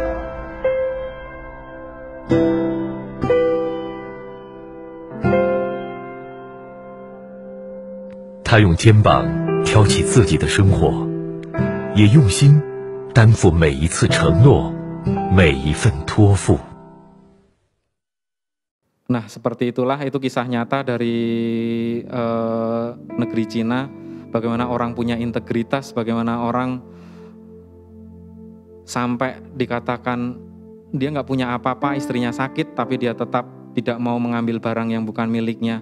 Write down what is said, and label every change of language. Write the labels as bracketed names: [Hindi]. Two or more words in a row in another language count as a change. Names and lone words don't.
[Chinese] 他用肩膀挑起自己的生活，也用心担负每一次承诺，每一份托付。 [Indonesian] Nah, seperti itulah itu kisah nyata dari negeri Cina, bagaimana orang punya integritas, bagaimana orang sampai dikatakan dia nggak punya apa-apa, istrinya sakit, tapi dia tetap tidak mau mengambil barang yang bukan miliknya.